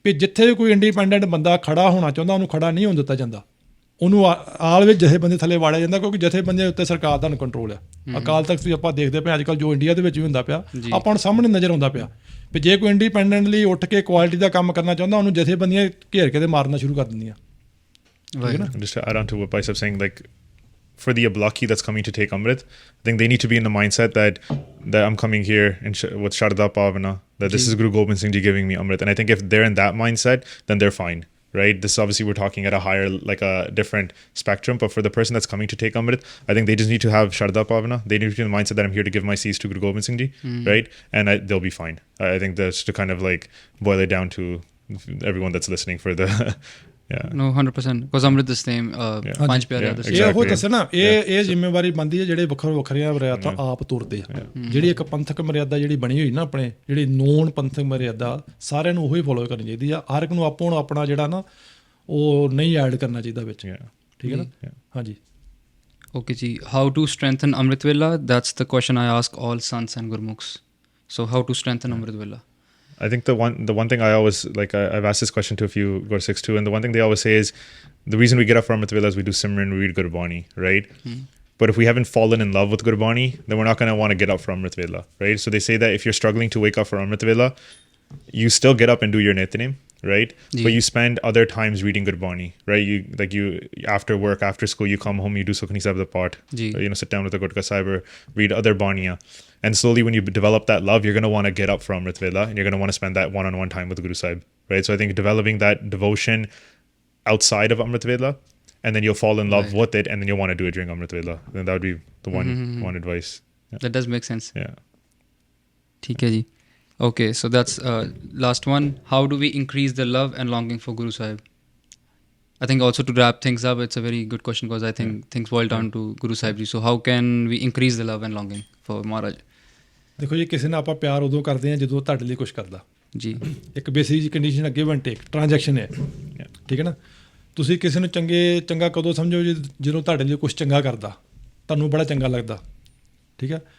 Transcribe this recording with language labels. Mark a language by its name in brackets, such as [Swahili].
[Punjabi] ਵੀ ਜਿੱਥੇ ਕੋਈ ਇੰਡੀਪੈਂਡੈਂਟ ਬੰਦਾ ਖੜਾ ਹੋਣਾ ਚਾਹੁੰਦਾ ਉਹਨੂੰ ਖੜਾ ਨਹੀਂ ਹੋਣ ਦਿੱਤਾ ਜਾਂਦਾ, ਉਹਨੂੰ ਆਲ ਵਿੱਚ ਜਥੇਬੰਦੀ ਥੱਲੇ ਵਾੜਿਆ ਜਾਂਦਾ, ਕਿਉਂਕਿ ਜਥੇਬੰਦੀਆਂ ਉੱਤੇ ਸਰਕਾਰ ਦਾ ਕੰਟਰੋਲ ਆ। ਅਕਾਲ ਤਖਤ ਵੀ ਆਪਾਂ ਦੇਖਦੇ ਪਏ ਅੱਜ ਕੱਲ੍ਹ ਜੋ ਇੰਡੀਆ ਦੇ ਵਿੱਚ ਵੀ ਹੁੰਦਾ ਪਿਆ, ਆਪਾਂ ਨੂੰ ਸਾਹਮਣੇ ਨਜ਼ਰ ਆਉਂਦਾ ਪਿਆ ਵੀ ਜੇ ਕੋਈ ਇੰਡੀਪੈਂਡੈਂਟਲੀ ਉੱਠ ਕੇ ਕੁਆਲਿਟੀ ਦਾ ਕੰਮ ਕਰਨਾ ਚਾਹੁੰਦਾ ਉਹਨੂੰ ਜਥੇਬੰਦੀਆਂ ਘੇਰ ਕੇ ਤੇ ਮਾਰਨਾ ਸ਼ੁਰੂ ਕਰ ਦਿੰਦੀਆਂ। [English] Just to add on to what Paisap saying, like for the Ablaki that's coming to take Amrit, I think they need to be in the mindset that I'm coming here with Sharda Pavana, that this is Guru Gobind Singh Ji giving me Amrit. And I think if they're in that mindset, then they're fine, right? This obviously we're talking at a higher, like a different spectrum, but for the person that's coming to take Amrit, I think they just need to have Sharda Pavana. They need to be in the mindset that I'm here to give my seeds to Guru Gobind Singh Ji, right? And they'll be fine. I think that's to kind of like boil it down to everyone that's listening for the No, 100%, because Amrit is same, [Punjabi] ਪੰਜ ਪਿਆਰੇ ਦਾ ਇਹ ਉਹ ਦੱਸੇ ਨਾ, ਇਹ ਜ਼ਿੰਮੇਵਾਰੀ ਬਣਦੀ ਹੈ ਜਿਹੜੇ ਵੱਖਰੀਆਂ ਮਰਿਆਦਾ ਆਪ ਤੁਰਦੇ ਆ। ਜਿਹੜੀ ਇੱਕ ਪੰਥਕ ਮਰਿਆਦਾ ਜਿਹੜੀ ਬਣੀ ਹੋਈ ਨਾ ਆਪਣੇ, ਜਿਹੜੀ ਨੋਨ ਪੰਥਕ ਮਰਿਆਦਾ ਸਾਰਿਆਂ ਨੂੰ ਉਹੀ ਫੋਲੋ ਕਰਨੀ ਚਾਹੀਦੀ ਆ। ਹਰ ਇੱਕ ਨੂੰ ਆਪਣਾ ਜਿਹੜਾ ਨਾ ਉਹ ਨਹੀਂ ਐਡ ਕਰਨਾ ਚਾਹੀਦਾ ਵਿੱਚ, ਠੀਕ ਹੈ ਨਾ। ਹਾਂਜੀ [English] Okay ਜੀ, how to strengthen Amrit vela, that's the question I ask all saints and Gurmukhs. So how to strengthen Amrit vela? I think the one thing I always like, I've asked this question to a few Gursikhs too, and the one thing they always say is the reason we get up for Amrit Vela is we do Simran, we read Gurbani, right? But if we haven't fallen in love with Gurbani, then we're not going to want to get up for Amrit Vela, right? So they say that if you're struggling to wake up for Amrit Vela, you still get up and do your Nityanim, right? But you spend other times reading Gurbani, right? You after work, after school, you come home, you do Sukhni Sahib the Path, sit down with the Gurkha Sahib or read other Baniya. And slowly when you develop that love, you're going to want to get up from Amrit Vela and you're going to want to spend that one-on-one time with Guru Sahib, right? So I think developing that devotion outside of Amrit Vela, and then you'll fall in love with it, and then you'll want to do it during Amrit Vela. Then that would be the one advice. Yeah. That does make sense. Yeah. [Hindi] ठीक है जी. [English] Okay, so that's last one. How do we increase the love and longing for Guru Sahib? I think also to wrap things up, it's a very good question because I think things boil down to Guru Sahib ji. So how can we increase the love and longing for Maharaj? [Punjabi] ਦੇਖੋ ਜੀ, ਕਿਸੇ ਨਾਲ ਆਪਾਂ ਪਿਆਰ ਉਦੋਂ ਕਰਦੇ ਹਾਂ ਜਦੋਂ ਤੁਹਾਡੇ ਲਈ ਕੁਝ ਕਰਦਾ ਜੀ। ਇੱਕ ਬੇਸਿਕ ਕੰਡੀਸ਼ਨ ਹੈ [English] give and take, [Punjabi] ਟ੍ਰਾਂਜੈਕਸ਼ਨ ਹੈ, ਠੀਕ ਹੈ ਨਾ। ਤੁਸੀਂ ਕਿਸੇ ਨੂੰ ਚੰਗਾ ਕਦੋਂ ਸਮਝੋ ਜਦੋਂ ਤੁਹਾਡੇ ਲਈ ਕੁਝ ਚੰਗਾ ਕਰਦਾ, ਤੁਹਾਨੂੰ ਬੜਾ ਚੰਗਾ ਲੱਗਦਾ, ਠੀਕ ਹੈ।